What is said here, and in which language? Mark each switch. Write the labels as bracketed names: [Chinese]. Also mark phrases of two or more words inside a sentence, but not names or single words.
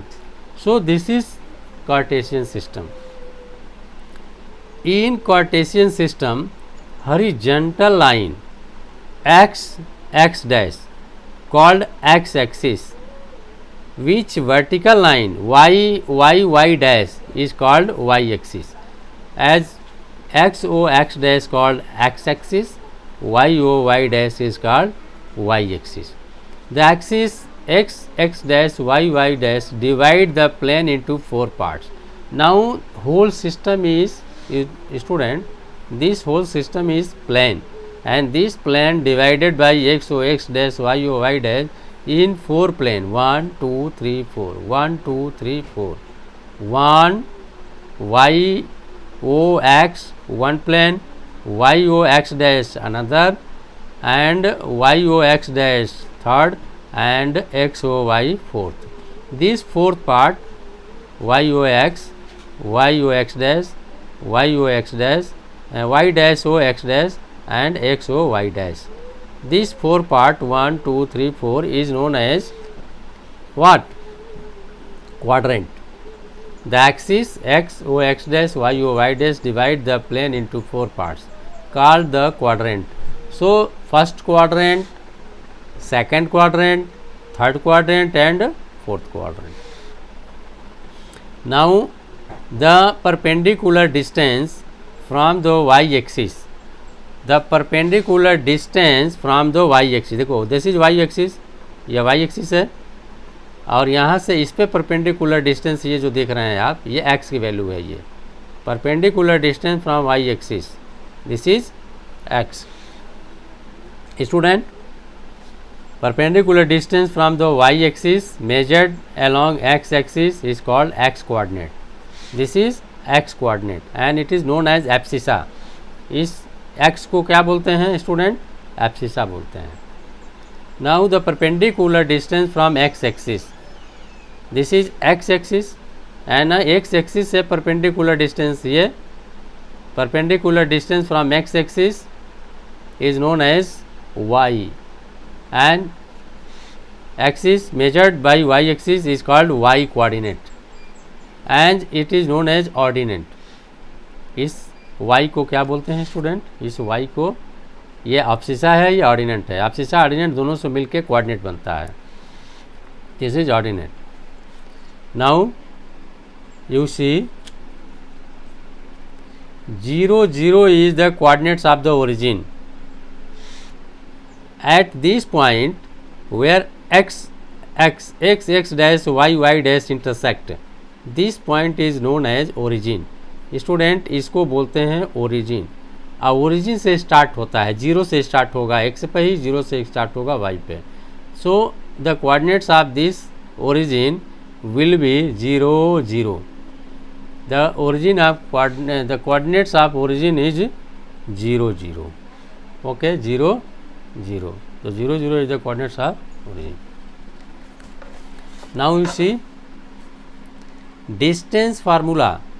[English] So this is Cartesian system. In Cartesian system, horizontal line x dash called x axis, which vertical line y dash is called y axis, as x o x dash called x axis, y o y dash is called y axis. The axis x dash y dash divide the plane into four parts. Now whole system is student, this whole system is plane, and this plane divided by x o x dash y o y dash in four plane, 1 2 3 4, 1 2 3 4, 1 y o x one plane, y o x dash another, and y o x dash third, and x o y fourth. This fourth part, y o x dash, y o x dash, y dash o x dash, and x o y dash. This four part, 1 2 3 4, is known as what? Quadrant. The axis x o x dash, y o y dash divide the plane into four parts, called the quadrant. So first quadrant, second quadrant, third quadrant, and fourth quadrant. Now the perpendicular distance from the y axis the perpendicular distance from the y axis, देखो this is y axis, [Hindi] यह वाई एक्सिस है और यहाँ से इस पे परपेंडिकुलर डिस्टेंस ये जो देख रहे हैं आप, ये एक्स की वैल्यू है, ये [English] perpendicular distance from y axis, this is x. स्टूडेंट, perpendicular distance from the y axis measured along x axis is called x coordinate. This is x coordinate and it is known as abscissa. [Hindi] इस x को क्या बोलते हैं स्टूडेंट? abscissa बोलते हैं। [English] Now the perpendicular distance from x axis, this is x axis and x axis से perpendicular distance, ये perpendicular distance from x axis is known as y and axis measured by y axis is called y coordinate and it is known as ordinate. [Hindi] इस y को क्या बोलते हैं स्टूडेंट? इस y को, ये abscissa है, ये ऑर्डिनेट है। abscissa ऑर्डिनेट दोनों से मिलके कोऑर्डिनेट बनता है, [English] this is ordinate. now you see 0 0 is the coordinates of the origin. At this point where x dash y dash intersect, this point is known as origin. [Hindi] स्टूडेंट, इसको बोलते हैं ओरिजिन। अब ओरिजिन से स्टार्ट होता है, 0 से स्टार्ट होगा x पे ही, 0 से स्टार्ट होगा y पे। [English] so the coordinates of this origin will be 0 0. the origin of the coordinates of origin is 0 0. ओके, 0 0, so 0 0 is the coordinates of origin. Now you see distance formula.